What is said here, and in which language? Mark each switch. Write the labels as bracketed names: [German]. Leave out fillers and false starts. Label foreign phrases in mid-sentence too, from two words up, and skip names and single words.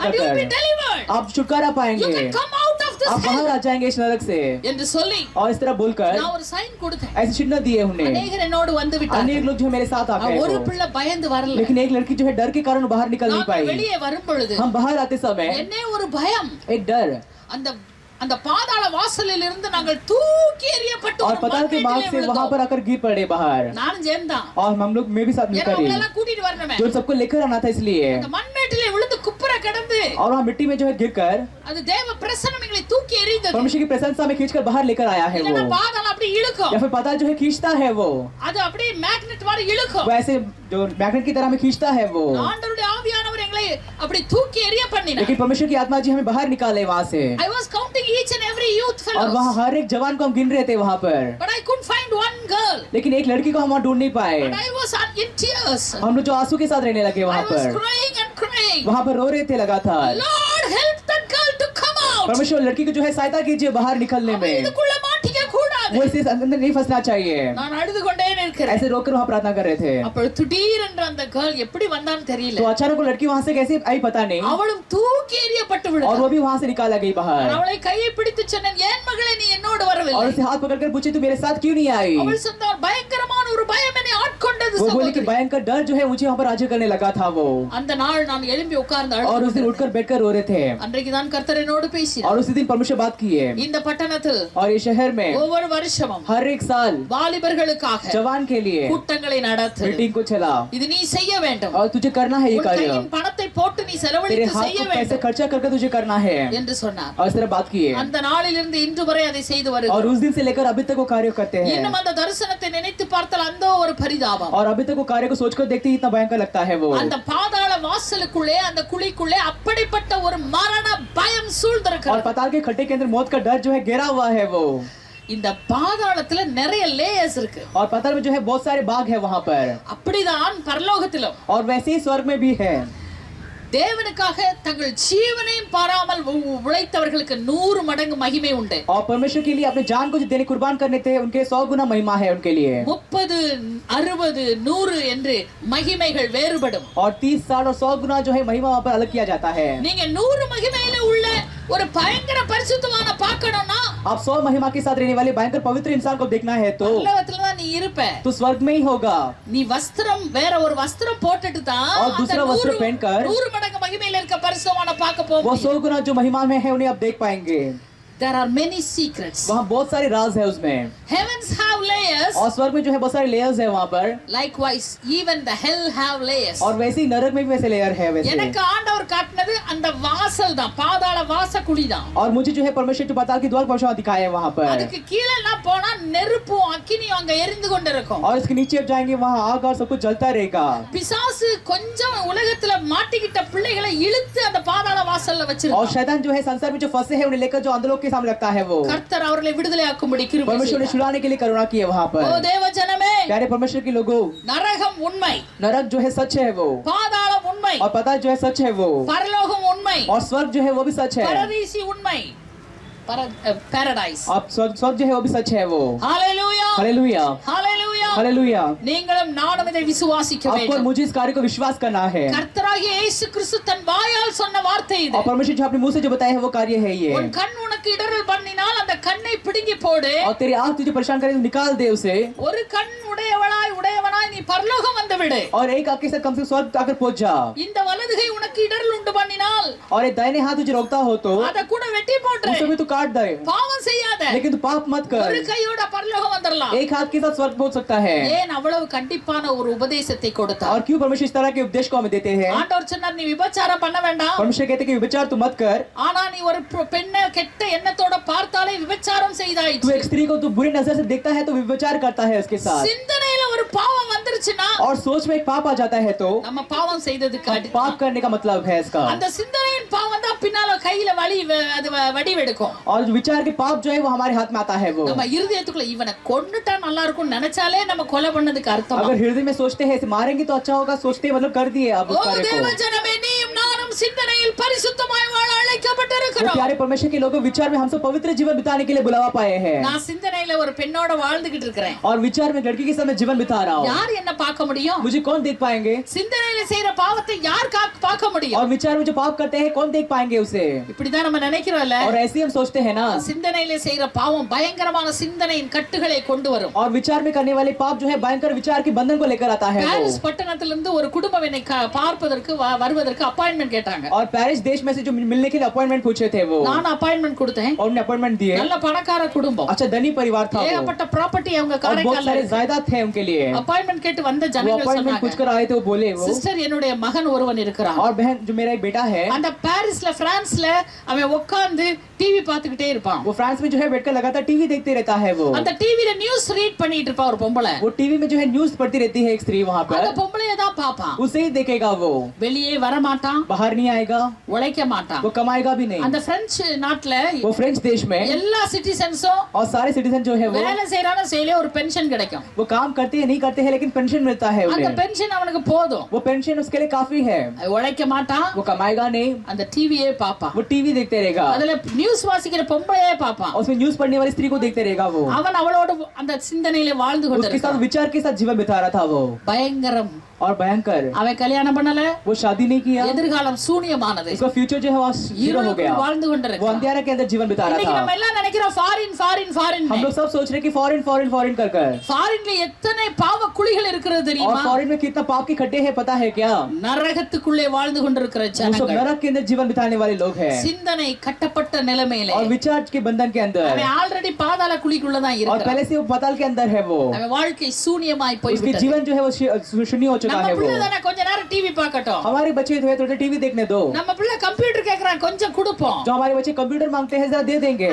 [English] and you will be [Hindi] कर, [English] delivered. [Hindi] आप छुटकारा [English] You [Hindi] पाएंगे, [English] can come out of this [Hindi] आप बाहर [English] hell [Hindi] आ जाएंगे इस नरक से। [Tamil] என்று சொல்லி [Hindi] और इस तरह बोलकर [Tamil] நான் ஒரு சைன் கொடுத்தேன். [Hindi] ऐसे चिन्ह दिए उन्हें, [Tamil] அநேகர் என்னோடு வந்து விட்டார்கள். [Hindi] अनेक लोग जो है मेरे साथ आ गए [Tamil] ஒரு [Hindi] वो। [Tamil] பிள்ளை பயந்து வரல. [Hindi] लेकिन एक लड़की जो है डर के कारण बाहर निकल नहीं [Tamil] நான் [Hindi] पाई। [Tamil] வெளியே வரும் பொழுது [Hindi] हम बाहर आते समय [Tamil] என்னே ஒரு பயம், [Hindi] एक डर, [Tamil] அந்த அந்த பாதாள வாசலில் இருந்து நாங்கள் தூக்கி எறியப்பட்டு [Hindi] और [Tamil] ஒரு [Hindi] पताल के मार्ग [Tamil] மண்மேட்டிலே [Hindi] से वहां [Tamil] விழுந்தோம். [Hindi] पर आकर गिर पड़े बाहर, [Tamil] நானும் சேர்ந்தான். [Hindi] और हम लोग मैं भी साथ [Tamil] ஏன்னா [Hindi] मिलकर ही, [Tamil] அவங்களெல்லாம் கூட்டிட்டு வரணுமே. [Hindi] जो सबको लेकर आना था इसलिए, [Tamil] அந்த மண்மேட்டிலே விழுந்து குப்புற கிடந்து [Hindi] और वहाँ मिट्टी में जो है गिरकर [Tamil] அது தேவ பிரசன்னம் எங்களை தூக்கி எறிந்தது. [Hindi] परमेश्वर की प्रशंसा में खींचकर बाहर लेकर आया है वो, [Tamil] இல்லைன்னா பாதாளம் அப்படி இழுக்கும், [Hindi] या फिर पताल जो है खींचता है वो, [Tamil] அது அப்படியே மேக்னெட் மாதிரி இழுக்கும். [Hindi] वो ऐसे जो मैग्नेट की तरह में खींचता है वो। [Tamil] ஆண்டவருடைய ஆவியானவர் எங்களை அப்படி தூக்கி எறிய பண்ணினார். [Hindi] लेकिन परमेश्वर की आत्मा जी हमें बाहर निकाले वहाँ से, [English] I was counting each and every youth [Hindi] और [English] fellows, [Hindi] वहाँ हर एक जवान को हम गिन रहे थे वहाँ पर, [English] but I couldn't find one girl. [Hindi] लेकिन एक लड़की को हम वहाँ ढूंढ नहीं पाए। [English] And I was in tears. [Hindi] हम लोग जो आंसू के साथ रहने लगे [English] I [Hindi] वहाँ [English] was [Hindi] पर, [English] crying and crying. [Hindi] वहाँ पर रो रहे थे लगातार। [English] Lord, help that girl to come out. [Hindi] परमेश्वर लड़की को जो है सहायता कीजिए बाहर निकलने [Tamil] அவ [Hindi] में, [Tamil] இதுக்குள்ள மாட்டிக்க கூடாது. [Hindi] वो इसे अंदर नहीं फंसना चाहिए। [Tamil] நான் அழுது கொண்டே நிக்கிறேன். [Hindi] ऐसे रोककर वहाँ प्रार्थना कर रहे थे। [Tamil] அப்ப திடீரென்று அந்த கேர்ள் எப்படி வந்தான்னு தெரியல. [Hindi] तो अचानक वो लड़की वहाँ से कैसे आई पता नहीं, [Tamil] அவளும் தூக்கி எறியப்பட்டு விழுந்தாள். [Hindi] और वो भी वहाँ से निकाला गई बाहर। [Tamil] அவளை கையை பிடித்து சொன்னேன், ஏன் மகளே நீ என்னோடு வரவில்லை? [Hindi] और उसे हाथ पकड़कर पूछे तू मेरे साथ क्यों नहीं आई? [Tamil] அவள் சொன்னாள், பயங்கரமான ஒரு பயம் என்னை ஆட்கொண்டது [Hindi] वो बोली कि [Tamil] சகோதரி. [Hindi] भयंकर डर जो है मुझे वहाँ पर राज्य करने लगा था वो, [Tamil] அந்த நாள் நான் எழும்பி உட்கார்ந்து [Hindi] और उस दिन [Tamil] அழுது [Hindi] उठकर बैठकर रो रहे थे। [Tamil] அன்றைக்கு தான் கர்த்தர் என்னோடு பேசினார். [Hindi] और उसी दिन परमेश्वर बात किए। [Tamil] இந்த பட்டணத்தில் [Hindi] और ये शहर में [Tamil] ஒவ்வொரு வருஷமும் [Hindi] हर एक साल [Tamil] வாலிபர்களுக்காக [Hindi] जवान के लिए [Tamil] கூட்டங்களை நடத்து. [Hindi] मीटिंग को चला, [Tamil] இது நீ செய்ய வேண்டும். [Hindi] और तुझे करना है ये [Tamil] உன் [Hindi] कार्य, [Tamil] கையின் பணத்தை போட்டு நீ [Hindi] तेरे [Tamil] செலவழித்து [Hindi] हाथ [Tamil] செய்ய [Hindi] को पैसे [Tamil] வேண்டும் [Hindi] खर्चा करके तुझे करना है। [Tamil] என்று சொன்னார். [Hindi] और इस तरह बात किए, [Tamil] அந்த நாளிலிருந்து இன்று வரை அதை செய்து [Hindi] और [Tamil] வருகிறோம். [Hindi] उस दिन से लेकर अभी तक वो कार्य करते हैं। [Tamil] இன்னும் அந்த தரிசனத்தை நினைத்து பார்த்தால் அந்த ஒரு பரிதாபம். [Hindi] और अभी तक वो कार्य को सोचकर देखते ही इतना भयंकर लगता है वो। [Tamil] அந்த பாதாள வாசலுக்குள்ளே அந்த குழிக்குள்ளே அப்படிப்பட்ட ஒரு மரண பயம் [Hindi] और [Tamil] சூழ்ந்திருக்கிறது. [Hindi] पाताल के खड्डे के अंदर मौत का डर जो है घेरा हुआ है वो। [Tamil] இந்த பாதாளத்துல நிறைய லேயர்ஸ் இருக்கு. [Hindi] और पाताल में जो है बहुत सारे बाग है वहाँ पर, [Tamil] அப்படிதான் பரலோகத்திலும் [Hindi] और वैसे ही स्वर्ग में भी है। [Tamil] தேவனுக்காக தங்கள் ஜீவனையும் பாராமல் உழைத்தவர்களுக்கு 100 மடங்கு மகிமை உண்டு. [Hindi] और परमेश्वर के लिए अपने जान को जो देने कुर्बान करने थे उनके 100 गुना महिमा है उनके लिए। [Tamil] 30, 60, 100 என்று மகிமைகள் வேறுபடும். [Hindi] और 30, 60 और 100 गुना जो है महिमा वहाँ पर अलग किया जाता है। [Tamil] நீங்க 100 மகிமையில உள்ள ஒரு பயங்கர பரிசுத்தமான பார்க்கணும்னா [Hindi] आप 100 महिमा के साथ रहने वाले भयंकर पवित्र इंसान को देखना है तो [Tamil] பரலோகத்துல தான் நீ இருப்ப. [Hindi] तो स्वर्ग में ही होगा। [Tamil] நீ வஸ்திரம் வேற ஒரு வஸ்திரம் போட்டுட்டு தான் [Hindi] और दूसरा वस्त्र पहनकर [Tamil] 100 மடங்கு மகிமையில இருக்க பரிசுத்தமான பார்க்க [Hindi] वो [Tamil] போகும். [Hindi] 100 गुना जो महिमा में है उन्हें आप देख पाएंगे। [English] There are many secrets. [Hindi] वहाँ बहुत सारे राज है उसमें, [English] Heavens have layers. [Hindi] और स्वर्ग में जो है बहुत सारे लेयर्स है वहाँ पर, [English] Likewise, even the hell have layers. [Hindi] और वैसे ही नरक में भी वैसे लेयर है वैसे। [Tamil] எனக்கு ஆண்டவர் காட்டினது அந்த வாசல் தான், பாதாள வாசக்குழி தான். [Hindi] और मुझे जो है परमेश्वर जो पाताल के द्वार परमेश्वर दिखाया है वहाँ पर, [Tamil] அதுக்கு கீழ எல்லாம் போனா நெருப்பும் அக்கினியும் அங்க எரிந்து கொண்டிருக்கும். [Hindi] और इसके नीचे आप जाएंगे वहाँ आग और सब कुछ जलता रहेगा। [Tamil] பிசாசு கொஞ்சம் உலகத்துல மாட்டிக்கிட்ட பிள்ளைகளை இழுத்து அந்த பாதாள வாசல்ல [Hindi] और [Tamil] வச்சிருக்கான். [Hindi] शैतान जो है संसार में जो फंसे हैं उन्हें लेकर जो अंधलोक के सामने लगता है वो, [Tamil] கர்த்தர் அவர்களை விடுதலையாக்கும்படி கிருபை [Hindi] परमेश्वर ने [Tamil] செய்தார். [Hindi] छुड़ाने के लिए करुणा की है वहाँ [Tamil] ஓ [Hindi] पर। [Tamil] தேவ ஜனமே, [Hindi] प्यारे परमेश्वर के लोगों, [Tamil] நரகம் உண்மை, [Hindi] नरक जो है सच है वो, [Tamil] பாதாளம் उண்மை, [Hindi] और पता जो है सच है वो, [Tamil] பரலோகம் உண்மை, [Hindi] और स्वर्ग जो है वो भी सच है, [Tamil] பரதீசி உண்மை, paradise. [Hindi] और स्वर्ग जो है वो भी सच है वो। Hallelujah. हालेलुया, Hallelujah. हालेलुया। [Tamil] நீங்களும் நானும் இதை விசுவாசிக்க [Hindi] आपको और [Tamil] வேண்டும். [Hindi] मुझे इस कार्य को विश्वास करना है, [Tamil] கர்த்தராகிய இயேசு கிறிஸ்து தன் வாயால் சொன்ன வார்த்தை இது. [Hindi] और परमेश्वर जो अपने मुंह से जो बताया है वो कार्य है ये। [Tamil] உன் கண் உனக்கு இடறல் பண்ணினால் அந்த கண்ணை பிடுங்கி போடு. [Hindi] और तेरी आंख तुझे परेशान करे तो निकाल दे उसे, [Tamil] ஒரு கண் உடையவனாய் நீ பரலோகம் வந்து விடு. [Hindi] और एक आंख के साथ कम से कम स्वर्ग आकर पहुंच जा। [Tamil] இந்த வலதுகை उனக்கு இடறல் உண்டு பண்ணினால் [Hindi] और एक दाहिने हाथ तुझे रोकता हो तो [Tamil] அத கூட வெட்டி போட்டுரு. [Hindi] उसे भी तू काट दे, [Tamil] பாவம் செய்யாத. [Hindi] लेकिन तू पाप मत [Tamil] ஒரு [Hindi] कर। [Tamil] கையோட பரலோகம் வந்துடலாம். [Hindi] एक हाथ के साथ स्वर्ग पहुंच सकता है। [Tamil] ஏன் அவ்வளவு கண்டிப்பான ஒரு உபதேசத்தை கொடுத்தார்? [Hindi] और क्यों परमेश्वर इस तरह के उपदेश को हमें देते हैं? [Tamil] ஆண்டவர் சொன்னார், நீ விபச்சாரம் பண்ண வேண்டாம். [Hindi] परमेश्वर कहते हैं कि विचार तू मत कर, [Tamil] ஆனா நீ ஒரு பெண்ணை கெட்ட எண்ணத்தோட பார்த்தாலே விபச்சாரம் [Hindi] तू [Tamil] செய்தாயிற்று. [Hindi] एक स्त्री को तू बुरी नजर से देखता है तो विचार करता है उसके साथ, [Tamil] சிந்தனையில ஒரு பாவம் வந்துருச்சுன்னா [Hindi] और सोच में एक पाप आ जाता है तो [Tamil] நம்ம பாவம் செய்ததுக்கு [Hindi] पाप करने का मतलब है इसका। [Tamil] அந்த சிந்தனையின் பாவம் தான் பின்னால கையில அது வடிவெடுக்கும். [Hindi] और जो विचार के पाप जो है वो हमारे हाथ में आता है वो। [Tamil] நம்ம இருதயத்துக்குள்ள இவனை கொன்னுட்டா நல்லா இருக்கும் நினைச்சாலே நம்ம கொலை பண்ணதுக்கு அர்த்தம். [Hindi] अगर हृदय में सोचते हैं इसे मारेंगे तो अच्छा होगा, सोचते मतलब कर दिए आप उस [Tamil] ஓ [Hindi] कार्य [Tamil] தேவ [Hindi] को। [Tamil] ஜனமே, நீயும் நானும் சிந்தனையில் பரிசுத்தமாய் வாழ [Hindi] वो [Tamil] அழைக்கப்பட்டிருக்கிறோம். [Hindi] प्यारे परमेश्वर के लोगों, विचार में हम सब पवित्र जीवन बिताने के लिए बुलावा पाए हैं, [Tamil] நான் சிந்தனையில ஒரு பெண்ணோட வாழ்ந்துகிட்டு இருக்கிறேன். [Hindi] और विचार में लड़की के साथ मैं जीवन बिता रहा हूँ। [Tamil] யார் என்ன பார்க்க முடியும்? [Hindi] मुझे कौन देख पाएंगे? [Tamil] சிந்தனையில செய்யற பாவத்தை யார் பார்க்க முடியும்? [Hindi] और विचार में जो पाप करते हैं कौन देख पाएंगे उसे? [Tamil] இப்படிதான் நம்ம நினைக்கிறோம்ல. [Hindi] और ऐसे ही हम सोचते हैं ना। [Tamil] சிந்தனையில செய்யற பாவம் பயங்கரமான சிந்தனையின் கட்டுகளை கொண்டு வரும். [Hindi] और विचार में करने वाले पाप जो है भयंकर विचार के बंधन को लेकर आता है वो। [Tamil] பாரிஸ் பட்டணத்திலிருந்து ஒரு குடும்பம் என்னை பார்ப்பதற்கு வருவதற்கு அப்பாயின்மெண்ட் கேட்டாங்க. [Hindi] और पेरिस देश में से जो मिलने के लिए अपॉइंटमेंट पूछे थे वो, [Tamil] நான் அப்பாயின்மெண்ட் கொடுத்தேன். [Hindi] और उन्हें अपॉइंटमेंट दिए। [Tamil] நல்ல பணக்கார குடும்பம். [Hindi] अच्छा धनी परिवार था वो, [Tamil] ஏகப்பட்ட ப்ராப்பர்ட்டி அவங்க [Hindi] और बहुत [Tamil] காரைக்கால்ல [Hindi] सारे जायदाद थे उनके लिए। [Tamil] அப்பாயின்மெண்ட் கேட்டு வந்த [Hindi] वो [Tamil] ஜனங்கள் [Hindi] अपॉइंटमेंट पूछ [Tamil] சொன்னாங்க, [Hindi] कर आए थे, वो बोले वो, [Tamil] சிஸ்டர் என்னுடைய மகன் ஒருவன் இருக்கிறான். [Hindi] और बहन जो मेरा एक बेटा है [Tamil] அந்த பாரிஸ்ல பிரான்ஸ்ல அவன் உட்கார்ந்து டிவி பார்த்துக்கிட்டே இருப்பான். [Hindi] वो फ्रांस में जो है बैठकर लगातार टीवी देखते रहता है वो। [Tamil] அந்த டிவில [English] news read [Tamil] பண்ணிட்டு இருப்பா ஒரு பொம்பளை. [Hindi] वो टीवी में जो है न्यूज़ पढ़ती रहती है एक स्त्री वहाँ [Tamil] அந்த [Hindi] पर, [Tamil] பொம்பளைய தான் பாப்பான். [Hindi] उसे ही देखेगा वो, [Tamil] வெளியே வர மாட்டான், [Hindi] बाहर नहीं आएगा, [Tamil] உழைக்க மாட்டான். [Hindi] वो कमाएगा भी नहीं। [Tamil] அந்த அந்த பிரெஞ்சு நாட்டுல [Hindi] वो फ्रेंच देश में [Tamil] எல்லா சிட்டிசன்ஸும் [Hindi] और सारे सिटीजन जो है [Tamil] வேலை செய்யறானோ செய்யலையோ ஒரு பென்ஷன் கிடைக்கும். [Hindi] वो काम करते हैं नहीं करते हैं लेकिन पेंशन मिलता है [Tamil] அந்த [Hindi] उन्हें. [Tamil] பென்ஷன் அவனுக்கு போதும். [Hindi] वो पेंशन उसके लिए काफी है. [Tamil] உழைக்க மாட்டான், [Hindi] वो कमाएगा नहीं, [Tamil] அந்த டிவியே பாப்பான், [Hindi] वो टीवी देखते रहेगा, [Tamil] அதுல நியூஸ் வாசிக்கிற பொம்பளையே பாப்பான், [Hindi] उसमें न्यूज पढ़ने वाली स्त्री को देखते रहेगा. वो [Tamil] அவன் அவளோட அந்த சிந்தனையில வாழ்ந்து [Hindi] उसके साथ [Tamil] கொண்டிருக்கான். [Hindi] विचार के साथ जीवन बिता रहा था वो. [Tamil] பயங்கரம். [Hindi] और भयंकर, [Tamil] அவன் கல்யாணம் பண்ணல, [Hindi] वो शादी नहीं किया, [Tamil] எதிர்காலம் சூனியமானது, [Hindi] उसका फ्यूचर जो है वो जीरो हो गया. [Tamil] வாழ்ந்து [Hindi] वो [Tamil] கொண்டிருக்கான். [Hindi] अंधेरे के अंदर जीवन बिता रहा [Tamil] இன்னைக்கு [Hindi] था. [Tamil] நம்ம எல்லாம் நினைக்கிறோம் [English] foreign foreign foreign. [Hindi] हम लोग सब सोच रहे हैं कि [English] foreign foreign foreign [Hindi] कर कर. [Tamil] ஃபாரின்ல எத்தனை பாவ குழிகள் இருக்கிறது [Hindi] और [Tamil] தெரியுமா? [Hindi] फॉरेन में कितना पाप के खड्डे हैं पता है क्या? [Tamil] நரகத்துக்குள்ளே வாழ்ந்து கொண்டிருக்கிற [Hindi] वो सब [Tamil] ஜனங்கள், [Hindi] नरक के अंदर जीवन बिताने वाले लोग हैं. [Tamil] சிந்தனை கட்டப்பட்ட நிலைமையில [Hindi] और विचार के बंधन के अंदर, [Tamil] அவன் ஆல்ரெடி பாதாள குழிக்குள்ள தான் [Hindi] और [Tamil] இருக்கிறான். [Hindi] पहले से वो पाताल के अंदर है. वो [Tamil] அவன் வாழ்க்கை சூனியமாய் போய் [Hindi] उसके [Tamil] விட்டது. [Hindi] जीवन जो है वो शून्य हो चुका [Tamil] நம்ம [Hindi] है. [Tamil] பிள்ளை [Hindi] वो [Tamil] தானே கொஞ்ச நேரம் டிவி பார்க்கட்டும். [Hindi] हमारे बच्चे जो है थोड़े टीवी देखने दो. [Tamil] நம்ம பிள்ளை கம்ப்யூட்டர் கேக்குறான், கொஞ்சம் கொடுப்போம். [Hindi] जो हमारे बच्चे कंप्यूटर मांगते हैं जरा दे देंगे.